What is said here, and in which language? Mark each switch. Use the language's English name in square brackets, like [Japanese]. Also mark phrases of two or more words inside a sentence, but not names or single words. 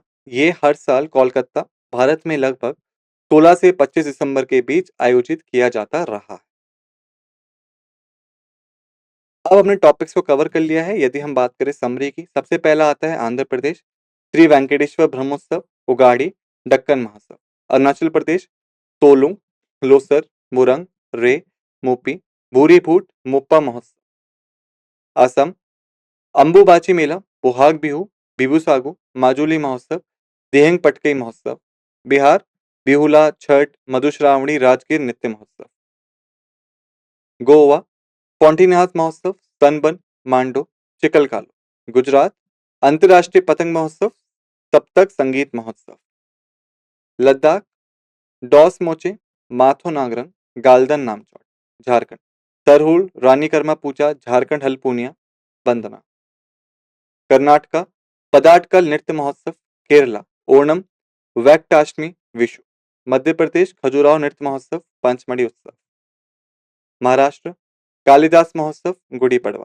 [Hindi] ये हर साल कोलकाता, भारत में लगभग 16 से 25 दिसंबर के बीच आयोजित किया जाता रहा है। अब हमने टॉपिक्स को कवर कर लिया है। यदि हम बात करें समरी की, सबसे पहला आता है आंध्र प्रदेश, श्री वेंकटेश्वर ब्रह्मोत्सव, उगाड़ी, दक्कन महोत्सव। अरुणाचल प्रदेश, तोलुंग, लोसर, मुरंग, रे, मोपी, भूरी फूट, मोप्पा महोत्सव। असम, अंबुबाची मेला, बोहाग बिहू, बिबुसागु, माजुली महोत्सव, दिहंग पटकई महोत्सव। बिहार, बिहुला, छठ, मधुश्रावणी, राजगीर नृत्य महोत्सव। गोवा, पॉन्टिन्हास महोत्सव, सनबर्न, मांडो, चिकलकालो। गुजरात, अंतर्राष्ट्रीय पतंग महोत्सव, सप्तक संगीत महोत्सव। लद्दाख, डॉस मोचे, माथो नागरंग, गाल्दन नामचौड़। झारखंड, सरहुल, रानी कर्मा पूजा, झारखंड हल्पूनिया, वंदना। कर्नाटका, पदाटकल नृत्य महोत्सव। केरला, ओणम, वैक्टाष्टमी, विशु। मध्य प्रदेश, खजुराहो नृत्य महोत्सव, पंचमढ़ी उत्सव। महाराष्ट्र, कालिदास महोत्सव, गुड़ी पड़वा।